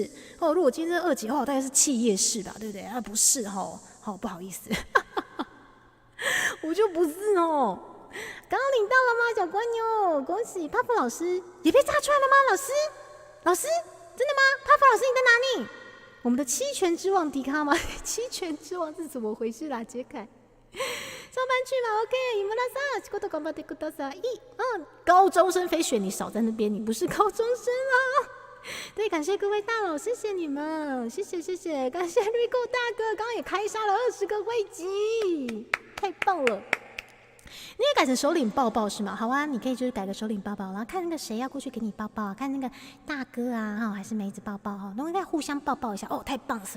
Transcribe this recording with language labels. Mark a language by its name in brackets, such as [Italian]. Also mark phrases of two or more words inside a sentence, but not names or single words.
[Chinese] 如果今天是二姐的话，我大概是企业式吧，对不对？不是不好意思，我就不是刚刚领到了吗，小蜗牛？恭喜帕夫老师也被炸出来了吗？老师，真的吗？帕夫老师你在哪里？我们的七拳之王迪卡吗？七拳之王是怎么回事啦？杰凯，上班去嘛 ？OK， 伊木拉萨， [Japanese] 仕事頑張ってください。 [Chinese] 高中生飞雪，你少在那边，你不是高中生啊。对，感谢各位大佬，谢谢你们，谢谢，感谢 Rico 大哥，刚刚也开杀了20个会籍，太棒了。你也改成首领抱抱是吗？好啊，你可以就是改个首领抱抱，然后看那个谁要过去给你抱抱，看那个大哥啊，还是梅子抱抱都应该互相抱抱一下太棒了，是吧？